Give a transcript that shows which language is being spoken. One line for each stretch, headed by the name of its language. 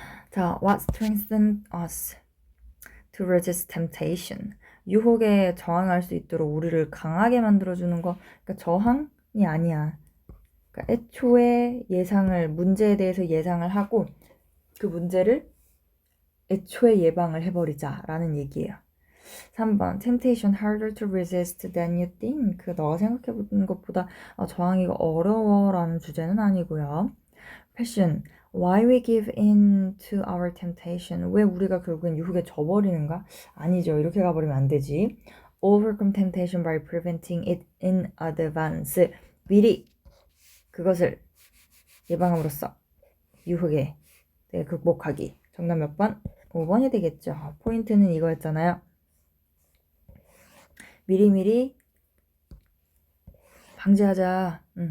English: 자, what strengthens us to resist temptation?
Korean: 유혹에 저항할 수 있도록 우리를 강하게 만들어주는 거. 그러니까 저항이 아니야. 그러니까 애초에 문제에 대해서 예상을 하고 그 문제를 애초에 예방을 해버리자라는 얘기예요.
English: 3번 temptation harder to resist than you think.
Korean: 너가 생각해보는 것보다 저항이가 어려워라는 주제는 아니고요.
English: passion why we give in to our temptation.
Korean: 왜 우리가 결국엔 유혹에 져버리는가? 아니죠. 이렇게 가버리면 안 되지.
English: overcome temptation by preventing it in advance.
Korean: 미리 그것을 예방함으로써 유혹에 극복하기. 정답 몇 번? 5번이 되겠죠. 포인트는 이거였잖아요. 미리미리 방지하자.